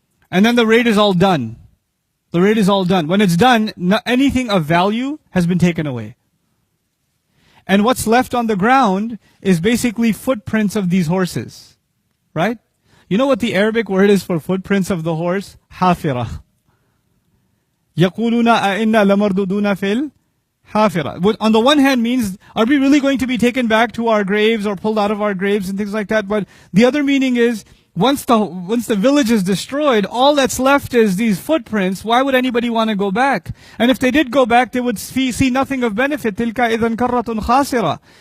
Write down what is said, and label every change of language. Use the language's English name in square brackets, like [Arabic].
[English] And then the raid is all done. The raid is all done. When it's done, anything of value has been taken away. And what's left on the ground is basically footprints of these horses. Right? You know what the Arabic word is for footprints of the horse? [Arabic] حافرة. يقولون أئنا لمردودون في الحافرة. [English] On the one hand means, are we really going to be taken back to our graves or pulled out of our graves and things like that? But the other meaning is, once the village is destroyed, all that's left is these footprints. Why would anybody want to go back? And if they did go back, they would see nothing of benefit. [Arabic] تِلْكَ إِذًا كَرَّةٌ خَاسِرَةٌ.